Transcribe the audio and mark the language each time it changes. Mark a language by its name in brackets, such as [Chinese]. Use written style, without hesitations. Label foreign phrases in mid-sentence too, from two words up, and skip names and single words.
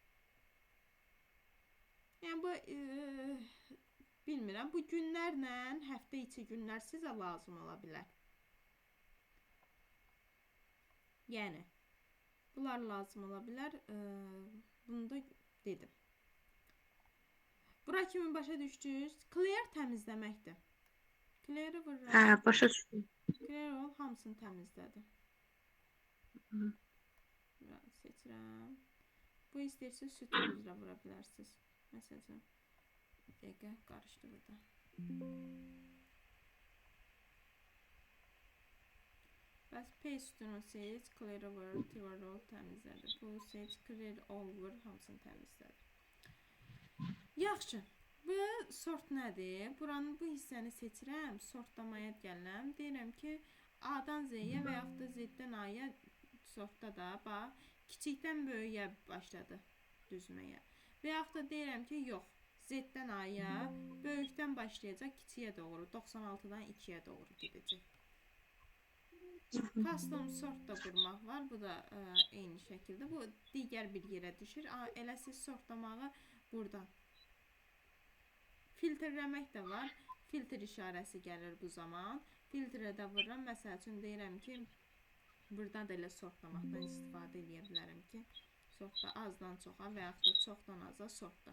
[Azerbaijani] Yəni bu bilmirəm, bu günlərlə həftə içi günlər sizə lazım ola bilər. Yəni bunlar lazım ola bilər. Bunu da dedim. Bura kimi başa düşdünüz? Clear təmizləməkdir. Clear-ı vururam. Hə, başa düşdüm. Clear ol, hamısını təmizlədim. Biraz seçirəm. Bu istəyirsiniz sütun üzrə vura bilərsiniz. Məsələn, dəqiqə qarışdı burada. Bəs P sütunu seç, [English] clear over, clear all təmizlədi. [Azerbaijani] Bu seç, [English] clear all [Azerbaijani] vur, hamısını təmizlədi. Yaxşı. Bu sort nədir? Buranın bu hissəni seçirəm, sortlamaya gəlirəm. Deyirəm ki, A-dan Z-yə və yaxud da Z-dən A-ya sortda da, bax, kiçikdən böyüyə başladı düzməyə. Və yaxud da deyirəm ki, yox, Z-dən A-ya, böyükdən başlayacaq, kiçiyə doğru, 96-dan 2-yə doğru gedəcək. [English] Custom sort [Azerbaijani] da qurmaq var, bu da eyni şəkildə. Bu digər bir yerə düşür. Elə siz sortlamağı buradan. Filtrləmək də var. Filtr işarəsi gəlir bu zaman. Filtrə də vururam. Məsəl üçün deyirəm ki, buradan da elə sortlamaqdan istifadə edə bilərəm ki, sortda azdan çoxa və yaxud da çoxdan aza sortda.